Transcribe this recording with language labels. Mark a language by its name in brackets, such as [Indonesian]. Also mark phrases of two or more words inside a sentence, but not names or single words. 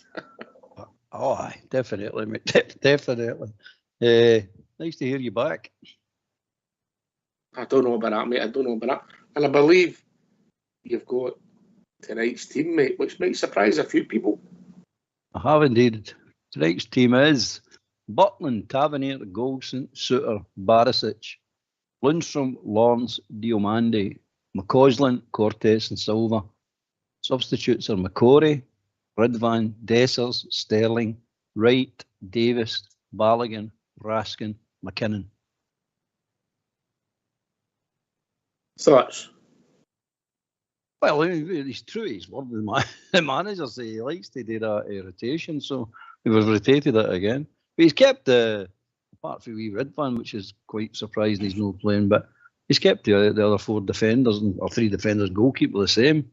[English] Oh, aye, definitely, mate. Definitely. Nice to hear you back. I don't know about that, mate. I don't know about that. And I believe you've got tonight's team, mate, which might surprise a few people. I have indeed. Tonight's team is Butland, Tavernier, Golson, Suter, Barisic, Lundstrom, Lawrence, Diomande, McCausland, Cortes and Silva. Substitutes are McCory, Ridvan, Dessers, Sterling, Wright, Davis, Balogun, Raskin, McKinnon. Thoughts? Well, he's true. He's one of the managers. He likes to do that rotation, so we've rotated it again. But he's kept apart from wee Ridvan, which is quite surprising he's not playing, but he's kept the other 4 defenders or 3 defenders, goalkeeper the same.